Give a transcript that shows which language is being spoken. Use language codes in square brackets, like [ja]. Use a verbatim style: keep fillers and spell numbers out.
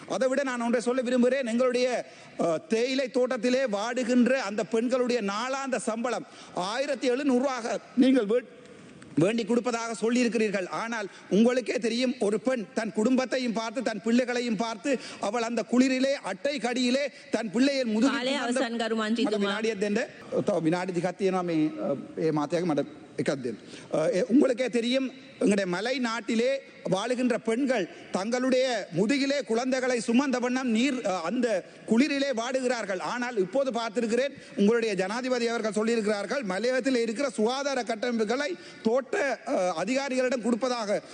[ta] அதை விட நான் ஒன்றை சொல்ல விரும்புகிறேன். எங்களுடைய அஹ், தேயிலை தோட்டத்திலே வாடுகின்ற அந்த பெண்களுடைய நாளாந்த சம்பளம் ஆயிரத்தி எழுநூறுவாக நீங்கள் வீட்- வேண்டி கொடுப்பதாக சொல்லியிருக்கிறீர்கள். ஆனால் உங்களுக்கே தெரியும் ஒரு பெண் தன் குடும்பத்தையும் பார்த்து தன் பிள்ளைகளையும் பார்த்து அவள் அந்த குளிரிலே அட்டை கடியிலே தன் பிள்ளையின் [si] කාලය අවසන් [ta] முதுகு [si] කරු මන්ත්‍රීතුමා. දෙන්න තව විනාඩි දෙකක් තියෙනවා මේ අ, ඒ මාතයක මට එකක් දෙන්න. [ta] අ, ඒ உங்களுக்கே தெரியும் எங்களுடைய மலை நாட்டிலே வாழுகின்ற பெண்கள் தங்களுடைய முதுகிலே குழந்தைகளை சுமந்த வண்ணம் நீர் அ, அந்த குளிரிலே வாடுகிறார்கள். ஆனால் இப்போது பார்த்திருக்கிறேன் உங்களுடைய ஜனாதிபதி அவர்கள் சொல்லியிருக்கிறார்கள் மலையத்தில் இருக்கிற சுகாதார கட்டமைப்புகளை தோட்ட அ, அதிகாரிகளிடம் கொடுப்பதாக.